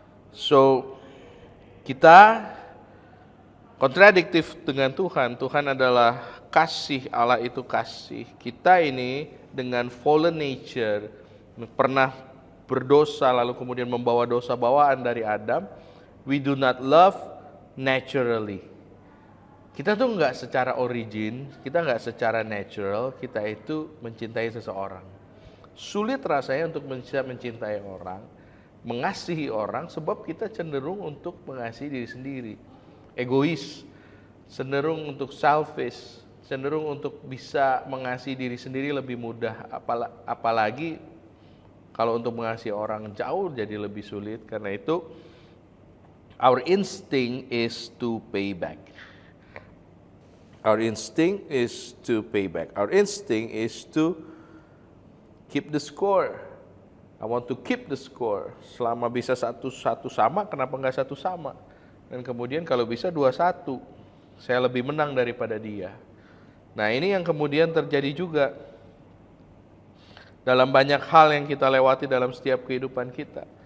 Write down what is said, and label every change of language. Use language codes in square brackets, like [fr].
[id] So, kita kontradiktif dengan Tuhan. Tuhan adalah kasih, Allah itu kasih. Kita ini dengan fallen nature, pernah berdosa lalu kemudian membawa dosa bawaan dari Adam. [en] We do not love naturally. [id] Kita tuh nggak secara origin, kita nggak secara natural, kita itu mencintai seseorang. Sulit rasanya untuk bisa mencintai orang, mengasihi orang, sebab kita cenderung untuk mengasihi diri sendiri. Egois, cenderung untuk selfish, cenderung untuk bisa mengasihi diri sendiri lebih mudah. Apalagi kalau untuk mengasihi orang jauh jadi lebih sulit. Karena itu, [en] our instinct is to pay back. Our instinct is to pay back. Our instinct is to keep the score. I want to keep the score. [id] Selama bisa satu sama, kenapa nggak satu sama? Dan kemudian kalau bisa 2-1, saya lebih menang daripada dia. Nah, ini yang kemudian terjadi juga dalam banyak hal yang kita lewati dalam setiap kehidupan kita.